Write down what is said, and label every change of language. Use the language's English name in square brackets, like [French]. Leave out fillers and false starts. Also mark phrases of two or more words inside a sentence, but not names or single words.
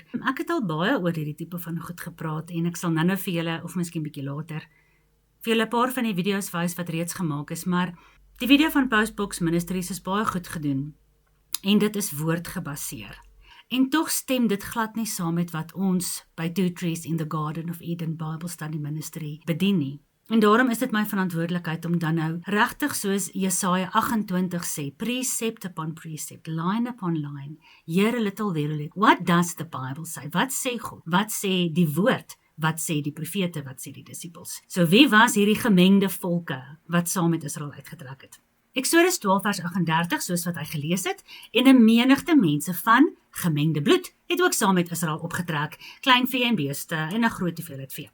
[Afrikaans] Ek het al baie oor hierdie tipe van goed gepraat en ek sal nou vir julle, of miskien bietjie later, vir julle 'n paar van die video's wys wat reeds gemaak is, maar die video van Postbox Ministries is baie goed gedoen en dit is woordgebaseer. En tog stem dit glad nie saam met wat ons by [English] Two Trees in the Garden of Eden Bible Study Ministry [Afrikaans] bedien nie. En daarom is dit my verantwoordelikheid om dan nou regtig soos Jesaja 28 sê, [English] precept upon precept, line upon line, here a little, there a little. What does the Bible say? [Afrikaans] Wat sê God? Wat sê die woord? Wat sê die profete? Wat sê die disippels? So wie was hierdie gemengde volke wat saam met Israel uitgetrek het? Eksodus 12 vers 38, soos wat hy gelees het, en 'n menigte mense van gemengde bloed het ook saam met Israel opgetrek, klein vee en beeste en 'n groot hoeveelheid vee.